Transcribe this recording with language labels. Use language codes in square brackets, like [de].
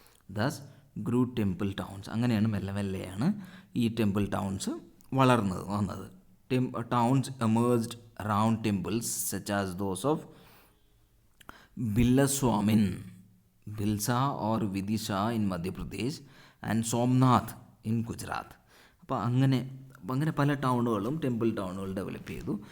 [en] Thus grew temple towns. [ml] അങ്ങനെയാണ് മെല്ലെ മെല്ലെയാണ് ഈ ടെമ്പിൾ ടൗൺസ് വന്നത്. [en] Towns emerged around temples such as those of Bilaswamin, Bilsa or Vidisha in Madhya Pradesh and Somnath in Gujarat. [ml] അപ്പോൾ അങ്ങനെ പല ടൗണുകളും temple ടൗണുകൾ develop ചെയ്തു.